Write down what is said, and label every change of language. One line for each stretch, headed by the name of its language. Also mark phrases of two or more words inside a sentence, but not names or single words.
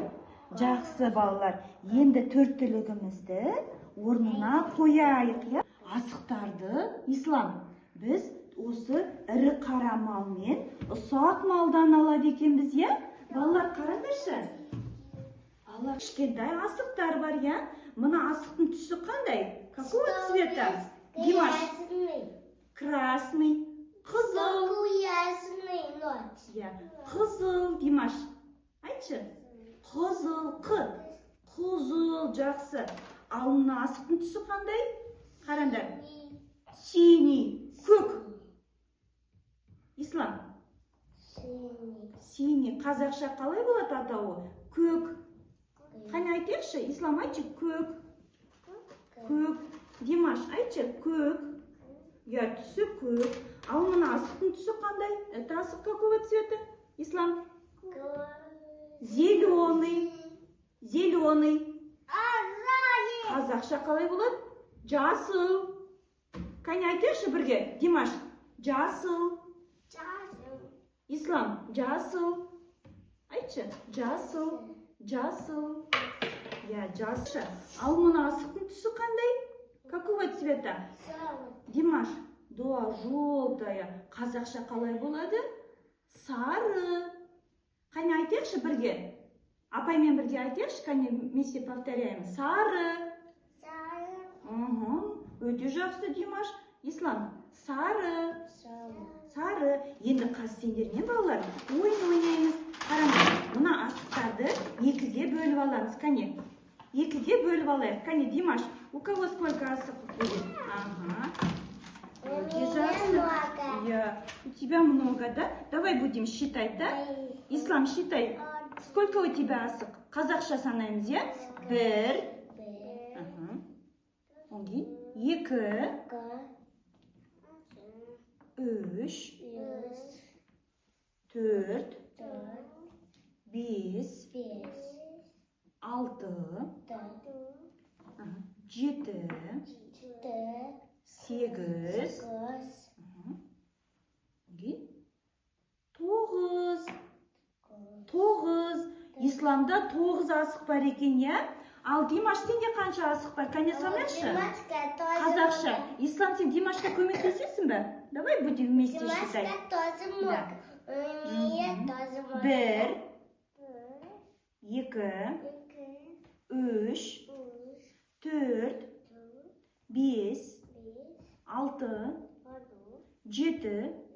Kazakh: Жақсы балалар, енді төрт түлігімізді орнына қояйық, иә? Асықтарды, Ислам, біз осы ірі қара мал мен ұсақ малдан алады екенбіз, иә? Балалар, қараңдаршы. Балалар, кішкентай асықтар бар, иә? Мына асықтың түсі қандай?
Russian: Какого цвета? Димаш? Красный.
Kazakh: Қызыл. Қызыл, Димаш. Айтшы. Қызыл, қызыл, жақсы. Ал мына асықтың түсі қандай? Қараңдар. Синий, көк.
Russian: Ислам? Синий.
Kazakh: Қазақша қалай болады атауы? Көк. Қане айтайықшы? Ислам айтшы? Көк. Көк. Димаш айтшы? Көк. Я, түсі көк. Ал мына асықтың түсі қандай?
Russian: Это асық какого цвета? Ислам? Зеленый.
Kazakh: Қазақша қалай болады? Жасыл. Қане айтайықшы бірге? Димаш? Жасыл. Ислам? Жасыл. Айтшы? Жасыл. Я, жасыл. Ал мына асықтың түсі қандай?
Russian: Какого цвета? Димаш? Да, желтая.
Kazakh: Қазақша қалай болады? Сары. Қане айтайықшы бірге? Апаймен бірге айтайықшы, қане
Russian: вместе повторяем.
Kazakh: Сары. Өте жақсы, Димаш. Ислам, сары. Енді қазір сендермен балалар ойын ойнаймыз. Қараңдар, мына асықтарды екіге бөліп аламыз. Қане, екіге бөліп алайық. Қане, Димаш,
Russian: у кого сколько асық будет?
Kazakh: Өте жақсы.
Russian: У тебя много, да? Давай будем считать, да? Ислам, считай. Сколько у тебя
Kazakh: асық? Қазақша санаймыз, иә? Бір. Екі. Үш. Төрт. Бес. Алты. Жеті. Сегіз. Тоғыз. Исламда 9 асық бар екен, я? Ал Димаш, сенде қанша асық бар? Кәне санайықшы? Қазақша. Ислам, сен Димашқа көмектесесің бе?
Russian: Давай будем вместе считать.
Kazakh: Бір. Екі. Үш. Төрт. Бес. Алты. Жеті.